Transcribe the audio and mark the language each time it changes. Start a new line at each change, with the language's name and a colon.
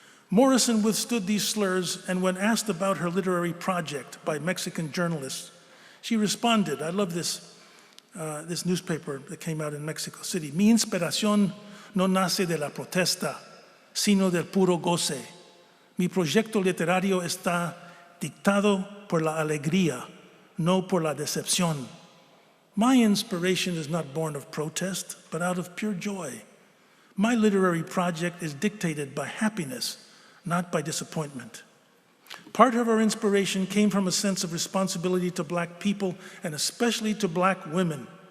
English: Morrison withstood these slurs, and when asked about her literary project by Mexican journalists, she responded, I love this newspaper that came out in Mexico City,
Spanish: Mi inspiración no nace de la protesta, sino del puro goce. Mi proyecto literario está dictado por la alegría, no por la decepción.
English: My inspiration is not born of protest, but out of pure joy. My literary project is dictated by happiness, not by disappointment. Part of her inspiration came from a sense of responsibility to Black people, and especially to Black women.